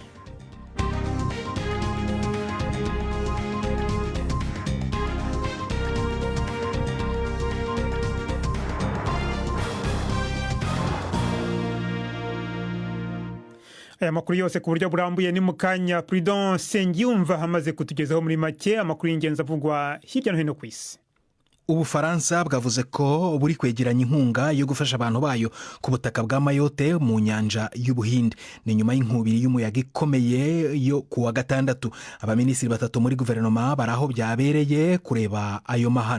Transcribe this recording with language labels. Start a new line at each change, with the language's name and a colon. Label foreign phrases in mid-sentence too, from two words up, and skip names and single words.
Kinyarwanda: Aya makuru yose ku buryo burambuye ni mukanya. Prudence Sengiyumva hamaze kutugezaho muri make amakuru y'ingenzi avugwa hirya no hino ku isi. Ubufaransa bwavuze ko buri kwegeranya inkunga yo gufasha abantu bayo ku butaka bwa Mayotte mu nyanja y'Ubuhinde. Ni nyuma y'inkubi y'umuyaga ikomeye yo kuwa gatandatu. Abaminisitiri 3 muri guverinoma baraho byabereye kureba ayo mahano.